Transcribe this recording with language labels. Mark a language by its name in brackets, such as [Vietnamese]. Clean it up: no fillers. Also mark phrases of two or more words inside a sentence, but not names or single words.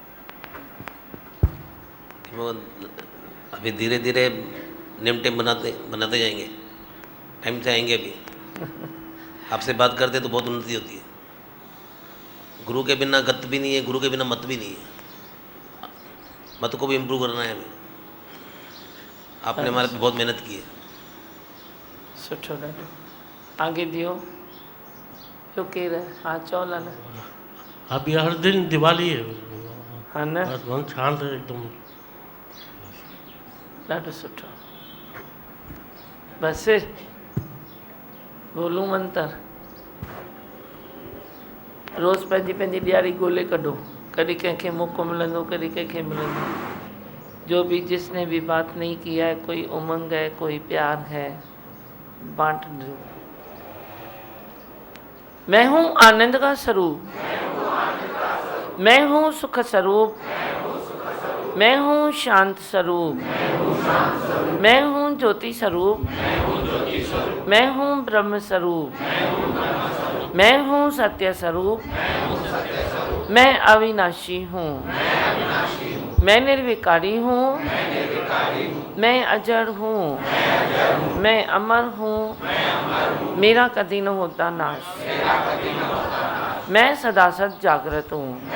[Hindi] अभी धीरे धीरे नेम टेम बनाते जाएंगे, टाइम से आएंगे। अभी आपसे बात करते तो बहुत उन्नति होती है। गुरु के बिना गत भी नहीं है, गुरु के बिना मत भी नहीं है। मत को भी इम्प्रूव करना है हमें। आपने हमारे पे बहुत मेहनत की है। [Sindhi] सुठो ॾाढो। आगे दियो। जो केर है? हाँ, चओ लाल। [Hindi] अभी हर दिन दिवाली है। हाँ न, बस मन शांत है एकदम। [Sindhi] ॾाढो सुठो। [Hindi] बस बोलूं मंत्र। [Sindhi] रोज़ पंहिंजी पंहिंजी ॾियारी ॻोल्हे कढो। कॾहिं कंहिंखे मौक़ो मिलंदो, कॾहिं कंहिंखे मिलंदो। [Hindi] जो भी जिसने भी बात नहीं किया है, कोई उमंग है, कोई प्यार है, बांट दो। मैं हूँ आनंद का स्वरूप, मैं हूँ सुख स्वरूप, मैं हूँ शांत स्वरूप, मैं हूँ ज्योति स्वरूप, मैं हूँ ब्रह्म स्वरूप, मैं हूँ सत्य स्वरूप, मैं अविनाशी हूँ, मैं निर्विकारी हूँ, मैं अजर हूँ, मैं अमर हूँ, मेरा कभी न होता नाश, मैं सदा सद जागृत हूँ।